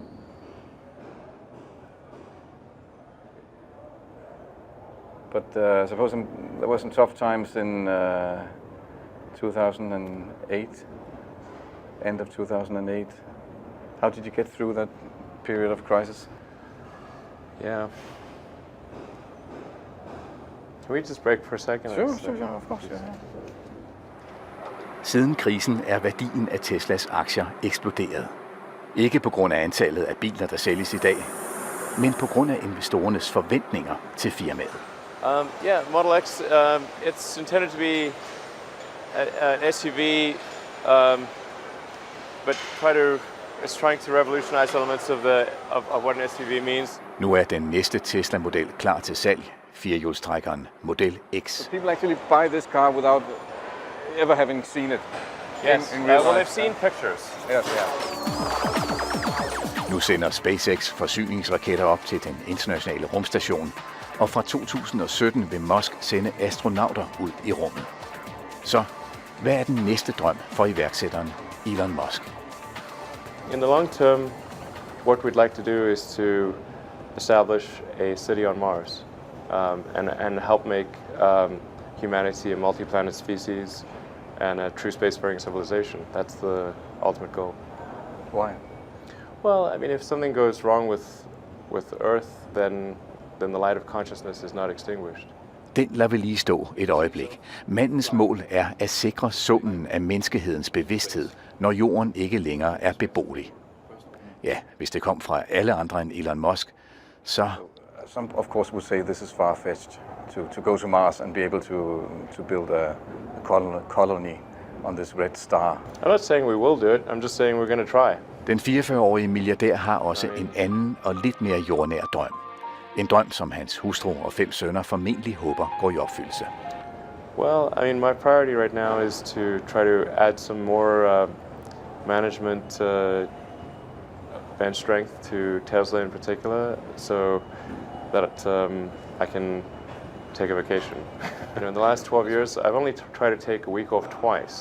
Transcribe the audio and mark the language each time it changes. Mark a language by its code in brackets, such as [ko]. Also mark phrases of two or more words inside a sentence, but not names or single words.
[en] But I suppose there were some tough times in 2008, end of 2008. How did you get through that period of crisis? Yeah. Can we just break for a second? Sure, of course. Yeah. [da] Siden krisen er værdien af Teslas aktier eksploderet. Ikke på grund af antallet af biler, der sælges i dag, men på grund af investorernes forventninger til firmaet. [en] Model X, it's intended to be an SUV, but it's trying to revolutionize elements of what an SUV means. [da] Nu er den næste Tesla-model klar til salg, firehjulstrækkeren Model X. [en] People actually buy this car without ever having seen it. Yes, in real well, life. they've seen pictures. Yes. [da] Nu sender SpaceX forsyningsraketter op til den internationale rumstation, og fra 2017 vil Musk sende astronauter ud i rummet. Så hvad er den næste drøm for iværksætteren Elon Musk? [en] In the long term, what we'd like to do is to establish a city on Mars, and help make humanity a multi-planet species and a true spacefaring civilization. That's the ultimate goal. Why? Well, I mean, if something goes wrong with Earth, then the light of consciousness is not extinguished. [da] Den lader vi lige stå et øjeblik. Mandens mål er at sikre summen af menneskehedens bevidsthed, når jorden ikke længere er beboelig. Ja, hvis det kom fra alle andre end Elon Musk, så... [en] Some, of course, would say this is far-fetched to go to Mars and be able to build a colony on this red star. I'm not saying we will do it. I'm just saying we're going to try. [da] Den 44-årige milliardær har også en anden og lidt mere jordnær drøm. En drøm, som hans hustru og 5 sønner formentlig håber går i opfyldelse. [en] Well, I mean, my priority right now is to try to add some more management bench strength to Tesla in particular, so that I can take a vacation. In the last 12 years, I've only tried to take a week off twice.